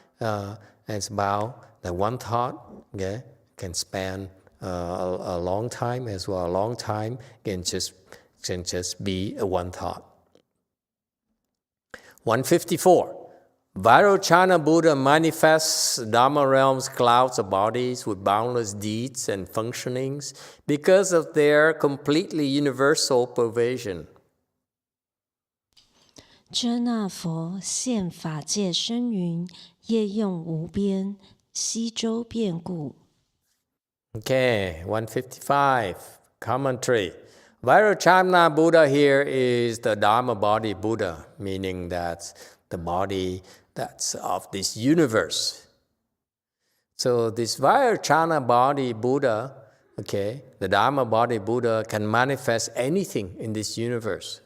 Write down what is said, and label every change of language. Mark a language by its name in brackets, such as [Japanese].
[English] And it's about that one thought, okay, can span a long time as well. A long time can just be a one thought. 154. Vairochana Buddha manifests Dharma realms, clouds of bodies with boundless deeds and functionings because of their completely universal pervasion. [Chinese] 遮那佛现法界生云，业用无边，悉周遍故。 [English] Okay, 155. Commentary. Vairochana Buddha here is the Dharma body Buddha, meaning that's the body that's of this universe. So this Vairochana body Buddha, okay, the Dharma body Buddha can manifest anything in this universe.